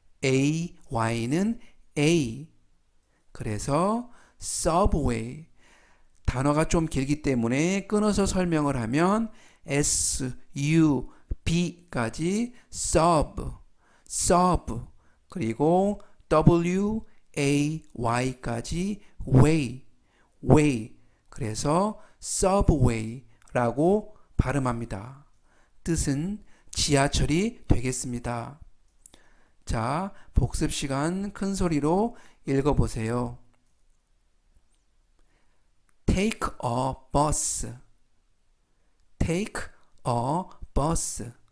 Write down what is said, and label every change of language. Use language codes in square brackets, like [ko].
[ko] AY는 A. 그래서 subway. 단어가 좀 길기 때문에 끊어서 설명을 하면 S, U, B까지 sub, sub. 그리고 W, A, Y까지 way, way. 그래서 subway라고 발음합니다. 뜻은 지하철이 되겠습니다. 자, 복습 시간 큰 소리로 읽어보세요. [en] Take a bus. Take a bus.